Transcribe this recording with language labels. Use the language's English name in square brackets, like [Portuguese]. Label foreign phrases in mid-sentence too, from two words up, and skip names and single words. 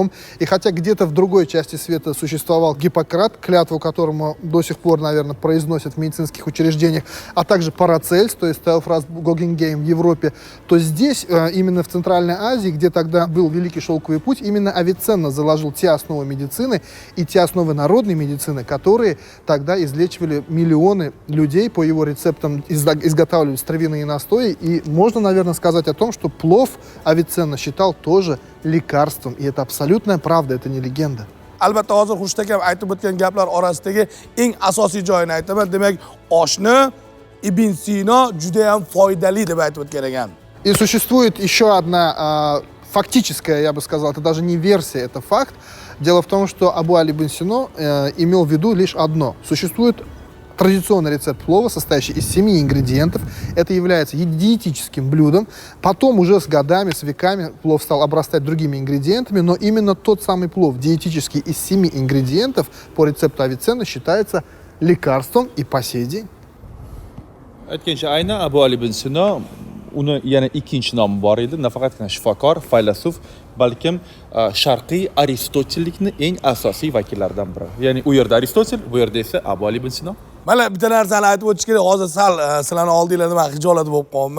[Russian] И хотя где-то в другой части света существовал Гиппократ, клятву которому до сих пор, наверное, произносят в медицинских учреждениях, а также Парацельс, то есть Теофраст Гогенгейм в Европе, то здесь, именно в Центральной Азии, где тогда был Великий Шелковый путь, именно Авиценна заложил те основы медицины и те основы народной медицины, которые тогда излечивали миллионы людей, по его рецептам изготавливались травяные настои. И можно, наверное, сказать о том, что плов Авиценна считал тоже лекарством. И это абсолютная правда, это не легенда. [Uzbek] Albatta hozir Xurshid akam aytib o'tgan gaplar orasidagi eng asosiy joyini aytaman. Demak, oshni Ibn Sino juda ham foydali deb aytib o'tgan ekan. [Russian] И существует еще одна фактическая, я бы сказал, это даже не версия, это факт. Дело в том, что Абу Али ибн Сино имел в виду лишь одно. Существует традиционный рецепт плова, состоящий из 7 ингредиентов. Это является диетическим блюдом. Потом уже с годами, с веками плов стал обрастать другими ингредиентами, но именно тот самый плов, диетический из 7 ингредиентов, по рецепту Авиценны, считается лекарством и по сей день. [Uzbek] Aytgancha aynan Abu Ali ibn Sino uni yana ikkinchi nomi bor edi. Nafaqat shifokor, faylasuf, balkim sharqiy aristotellikning eng asosiy vakillaridan biri. Ya'ni u yerda Aristotel, bu yerda esa Abu Ali ibn Sino. Mana bitta narsani aytib o'tish kerak. Hozir sal sizlarning oldinglarda men xijolat bo'lib qolman.